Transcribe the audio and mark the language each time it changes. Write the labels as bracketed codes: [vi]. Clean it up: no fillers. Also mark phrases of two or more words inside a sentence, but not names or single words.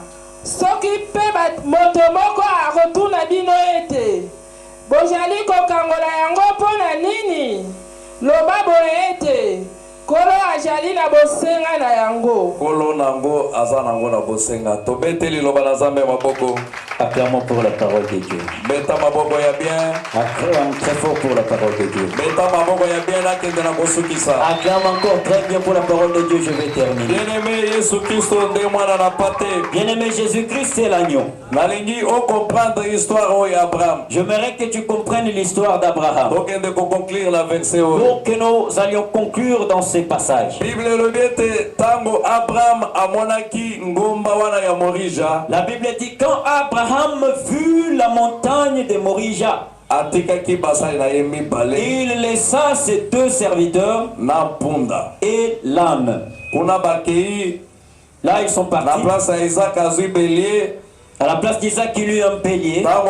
[ln] Soki pe moto moko akotuna bino ete, bozali kokangola yango pona nini? Loba boye ete, kolo ajali na bosenga na yango. Kolo nango aza nango na bosenga. Tobeteli loba na Nzambe maboko. [fr] Acclamons pour la parole de Dieu. [ln] Beta maboko ya bien. [fr] Acclamons très fort pour la parole de Dieu. [ln] Beta maboko ya bien na kende na kosukisa. [fr] Acclame encore très bien pour la parole de Dieu. Je vais terminer. [ln] Bien-aimé Yesu Kristo nde mwana na pate. [fr] Bien-aimé Jésus-Christ, c'est l'agneau. [ln] Nalingi o [fr] comprendre l'histoire [ln] o ya Abraham. [fr] J'aimerais que tu comprennes l'histoire d'Abraham. Donc on doit conclure la verset o. Pour que nous allions conclure dans ces passages. [ln] Bible le biete tango Abraham amonaki ngomba wana ya Morija. [fr] La Bible dit quand Abraham vu la montagne de Morija, il laissa ses deux serviteurs et l'âne. Là ils sont partis. À la place d'Isaac, il eut un bélier.